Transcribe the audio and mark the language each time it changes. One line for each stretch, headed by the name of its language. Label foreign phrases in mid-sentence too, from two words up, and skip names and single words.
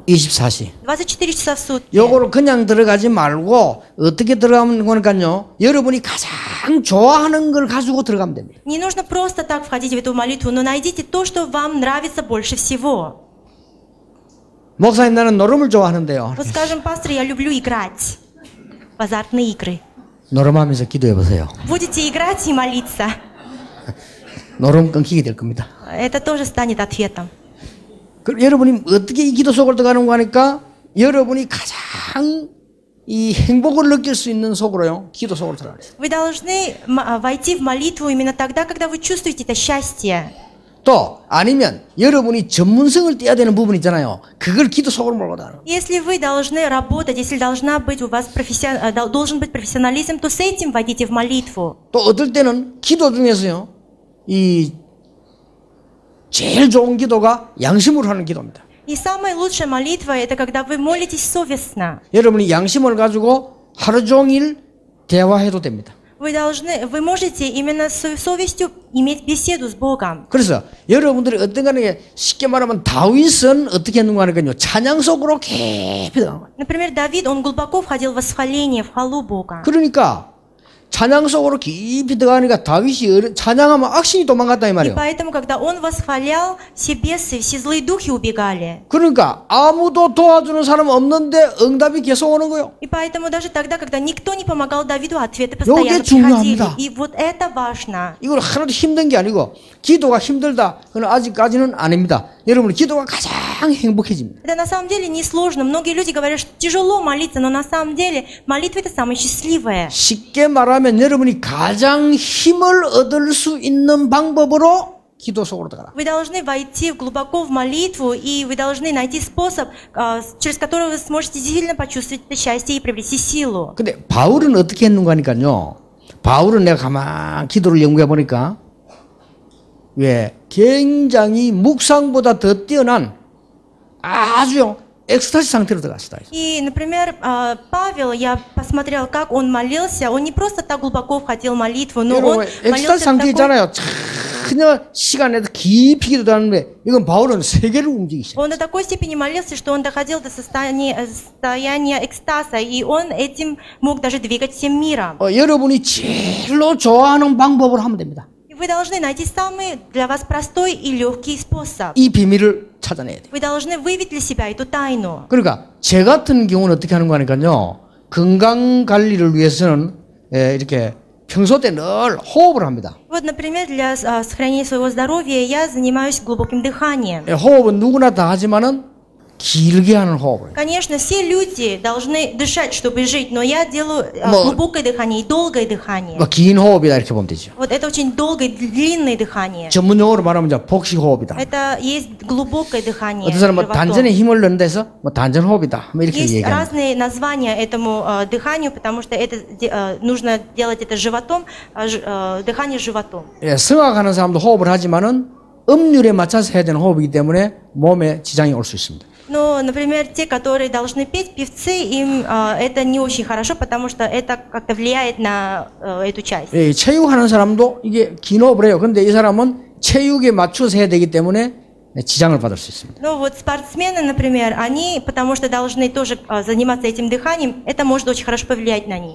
Korean: 24시.
Russian: 24 часа в сутки.
Korean: 요거를 그냥 들어가지 말고 어떻게 들어가면 거니까요. 여러분이 가장 좋아하는 걸 가지고 들어가면 됩니다.
Russian: Не нужно просто так входить в эту молитву, но найдите то, что вам нравится больше всего.
Korean: 목사님 나는 노름을 좋아하는데요.
Russian: Вот скажем, пастор, я люблю играть в азартные игры.
Korean: 노름하면서 기도해 보세요.
Russian: Будете играть и молиться.
Korean: 노름 끊기게 될 겁니다.
Russian: Это тоже станет ответом.
Korean: 그럼 여러분이 어떻게 이 기도 속으로 들어가는 거 하니까 여러분이 가장 이 행복을 느낄 수 있는 속으로요. 기도 속으로 들어가야 돼요.
Russian: Вы должны войти в молитву именно тогда, когда вы чувствуете это счастье.
Korean: 또 아니면 여러분이 전문성을 떼야 되는 부분 있잖아요. 그걸 기도 속으로 몰고 다니는.
Russian: Если вы должны работать, если должна быть у вас должен быть профессионализм, то с этим войдите в молитву.
Korean: 또 어떨 때는 기도 중에서요. 이 제일 좋은 기도가 양심으로 하는 기도입니다.
Russian: И самая лучшая молитва – это когда вы молитесь совестно.
Korean: 여러분이 양심을 가지고 하루 종일 대화해도 됩니다.
Russian: Вы можете именно с совестью иметь беседу с Богом.
Korean: 그래서 여러분들이 어떤 간에 쉽게 말하면 다윗은 어떻게 했는가 하니까요. 찬양 속으로 깊이 들어간 거예요.
Russian: Например, Давид, он глубоко входил в восхваление, в хвалу Бога.
Korean: 그러니까 찬양 속으로 깊이 들어가니까 다윗이 찬양하면 악신이 도망갔다 이
Russian: И
Korean: 말이에요.
Russian: поэтому, когда он восхвалял, все бесы, все злые духи убегали.
Korean: 그러니까 아무도 도와주는 사람 없는데 응답이 계속 오는 거예요.
Russian: И поэтому даже тогда, когда никто не помогал Давиду, ответы постоянно
Korean: 요게
Russian: приходили.
Korean: 중요합니다.
Russian: И вот это важно.
Korean: 이걸 하나도 힘든 게 아니고 기도가 힘들다. 그건 아직까지는 아닙니다. 여러분 기도가 가장 행복해집니다.
Russian: Это на самом деле несложно. Многие люди говорят, что тяжело молиться, но на самом деле молитва это самое счастливое.
Korean: 쉽게 말하면 여러분이 가장 힘을 얻을 수 있는 방법으로 기도 속으로 들어가라.
Russian: Вы должны войти глубоко в молитву, и вы должны найти способ, через который вы сможете действительно почувствовать это счастье и приобрести силу.
Korean: 근데 바울은 어떻게 했는가 하니까요. 바울은 내가 가만 기도를 연구해 보니까 왜 굉장히 묵상보다 더 뛰어난 아주 экстази 상태로 들어갔어요.
Russian: И, например, Павел, я посмотрел, как он молился. Он не просто так глубоко входил в молитву, но он
Korean: экста지
Russian: молился
Korean: 상태
Russian: в таком...
Korean: 있잖아요. 전혀 시간에도 깊이 기도하는데 이건 바울은 세계를 움직이셔.
Russian: Он до такой степени молился, что он доходил до состояния экстаза, и он этим мог даже двигать всем миром.
Korean: 여러분이 제일로 좋아하는 방법으로 하면 됩니다.
Russian: Вы должны найти самый для вас простой и легкий способ.
Korean: 이 비밀을 찾아내야 돼요.
Russian: Вы должны выявить для себя эту тайну.
Korean: 그러니까 제 같은 경우는 어떻게 하는 거 하니까요. 건강 관리를 위해서는 이렇게 평소 때 늘 호흡을 합니다.
Russian: Вот, например, для сохранения своего здоровья я занимаюсь глубоким дыханием.
Korean: 호흡은 누구나 다 하지만은 길게 하는 호흡을.
Russian: Конечно, все люди должны дышать, чтобы жить, но я делаю глубокое дыхание и долгое дыхание.
Korean: 긴 호흡이다 이렇게 보면 되죠.
Russian: Вот это очень долгое, длинное дыхание.
Korean: 전문 용어로 말하면 이제 복식 호흡이다.
Russian: Это есть глубокое дыхание.
Korean: 어떤 사람은 단전에 힘을 넣는 데서 단전 호흡이다. 이렇게
Russian: Есть
Korean: 얘기합니다.
Russian: разные названия этому дыханию, потому что это нужно делать это животом, дыхание животом.
Korean: 성악하는 사람도 호흡을 하지만은 음률에 맞춰서 해야 되는 호흡이기 때문에 몸에 지장이 올 수 있습니다.
Russian: Но, например, те, которые должны петь, певцы, им это не очень хорошо, потому что это как-то влияет на эту часть.
Korean: 예, 체육하는 사람도 이게 긴 호흡을 해요. 그런데 이 사람은 체육에 맞춰서 해야 되기 때문에 지장을 받을 수 있습니다.
Russian: Ну вот спортсмены, например, они, потому что должны тоже заниматься этим дыханием, это может очень хорошо повлиять на них.